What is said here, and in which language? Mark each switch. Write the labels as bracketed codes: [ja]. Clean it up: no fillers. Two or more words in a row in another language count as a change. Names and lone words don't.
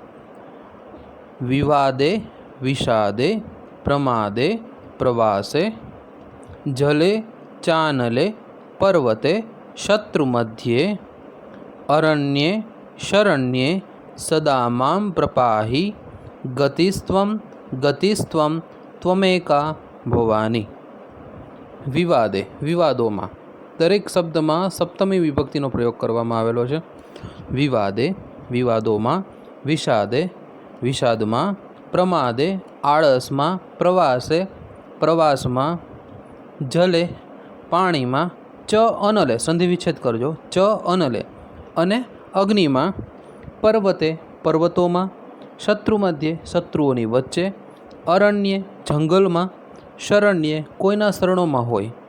[sa] विवादे विषादे प्रमादे प्रवासे जले चानले पर्वते शत्रु मध्ये अरण्ये शरण्ये सदा मां प्रपाहि [gu] ગતિસ્ત્વમ ગતિસ્ત્વમ ત્વમેકા ભવાની. વિવાદે વિવાદોમાં દરેક શબ્દમાં સપ્તમી વિભક્તિનો પ્રયોગ કરવામાં આવેલો છે. વિવાદે વિવાદોમાં, વિષાદે વિષાદમાં, પ્રમાદે આળસમાં, પ્રવાસે પ્રવાસમાં, જલે પાણીમાં, [sa] ચ અનલે [gu] સંધિ વિચ્છેદ કરજો, [sa] ચ અનલે [gu] અને અગ્નિમાં, પર્વતે પર્વતોમાં, [sa] શત્રુ મધ્યે [gu] શત્રુઓની વચ્ચે, અરણ્યે જંગલમાં, શરણ્યે કોઈના શરણોમાં હોય,